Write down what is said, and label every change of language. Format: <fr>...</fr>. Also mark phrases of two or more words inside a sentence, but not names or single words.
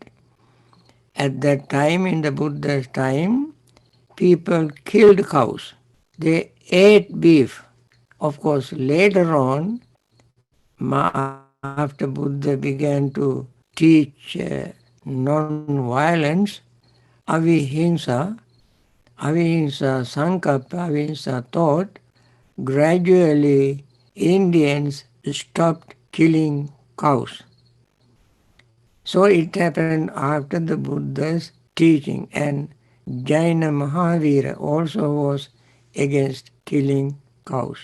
<en>At that time, in the Buddha's time, people killed cows. They ate beef. Of course, later on, after Buddha began to teach non-violence,</en> <pi>avihimsa, sankappa, avihimsa</pi> <en>thought, gradually Indians stopped killing cows. So it happened after the Buddha's teaching, and Jaina Mahavira also was against killing cows.</en>